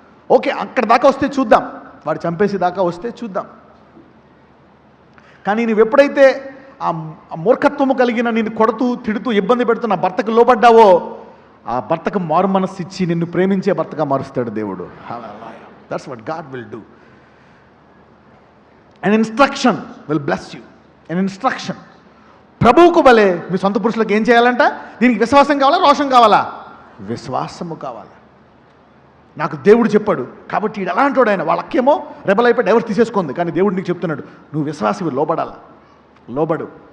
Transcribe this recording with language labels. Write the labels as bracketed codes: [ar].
[te] Okay, అక్కడ దాకా వస్తే చూద్దాం, వాడు చంపేసి దాకా వస్తే చూద్దాం. కానీ నువ్వు ఎప్పుడైతే ఆ మూర్ఖత్వము కలిగిన నిన్ను కొడుతూ తిడుతూ ఇబ్బంది పెడుతున్న భర్తకు లోబడ్డావో, ఆ భర్తకు మారు మనస్సు ఇచ్చి నిన్ను ప్రేమించే భర్తగా మారుస్తాడు దేవుడు. [en] That's what God will do. An instruction will bless you. An instruction. [te] ప్రభువుకు వలె మీ సొంత పురుషులకు ఏం చేయాలంట? దీనికి విశ్వాసం కావాలా, రోషం కావాలా? విశ్వాసము కావాలా. నాకు దేవుడు చెప్పాడు కాబట్టి వీడు ఎలా అంటాడు? ఆయన వాళ్ళకేమో రెబల్ అయిపోయి డైవర్స్ తీసేసుకుంది, కానీ దేవుడు నీకు చెప్తున్నాడు, నువ్వు విశ్వాసవి, లోబడాలా, లోబడు.